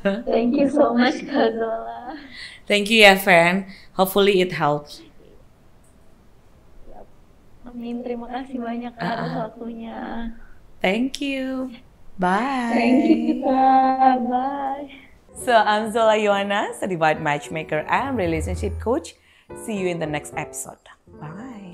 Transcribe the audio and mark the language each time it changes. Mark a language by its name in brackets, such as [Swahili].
[English] Thank you so much Kak Zola. Thank you ya, friend. Hopefully it helps. [Indonesian] Amin, terima kasih banyak Kak atas waktunya. [English] Thank you. Bye. Thank you Kak, bye. So I'm Zola Yohana, certified matchmaker and relationship coach. See you in the next episode. Bye.